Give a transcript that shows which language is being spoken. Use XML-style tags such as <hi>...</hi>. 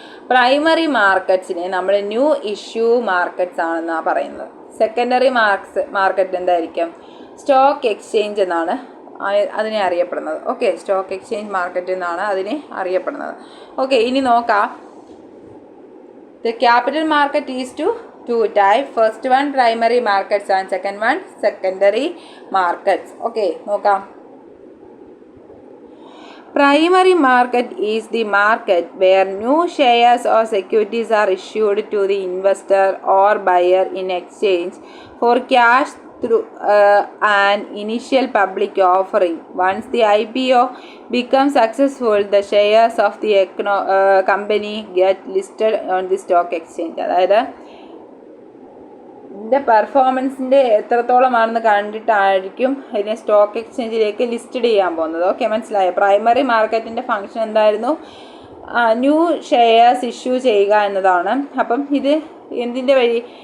<ml>Primary മാർക്കറ്റ്സിനെ നമ്മൾ new issue markets ആണെന്നാണ് പറയുന്നത്. സെക്കൻഡറി മാർക്കറ്റ് എന്തായിരിക്കും? സ്റ്റോക്ക് എക്സ്ചേഞ്ച് എന്നാണ് അതിനെ അറിയപ്പെടുന്നത്. ഓക്കെ, സ്റ്റോക്ക് എക്സ്ചേഞ്ച് മാർക്കറ്റ് എന്നാണ് അതിനെ അറിയപ്പെടുന്നത്. ഓക്കെ, ഇനി നോക്കാം.</ml> <en>The capital market is two types. First one primary markets and second one secondary markets. Okay,</en> <ml>നോക്കാം.</ml> <en>Primary market is the market where new shares or securities are issued to the investor or buyer in exchange for cash through an initial public offering. Once the IPO becomes successful, the shares of the company get listed on the stock exchange.</en> <ml>അതായത് ഇതിൻ്റെ പെർഫോമൻസിൻ്റെ എത്രത്തോളമാണെന്ന് കണ്ടിട്ടായിരിക്കും ഇതിനെ stock എക്സ്ചേഞ്ചിലേക്ക് listed ചെയ്യാൻ പോകുന്നത്. Okay, മനസ്സിലായോ? Primary മാർക്കറ്റിൻ്റെ function എന്തായിരുന്നു? New shares issue ചെയ്യുക എന്നതാണ്. അപ്പം ഇത് എന്തിൻ്റെ വഴി?</ml>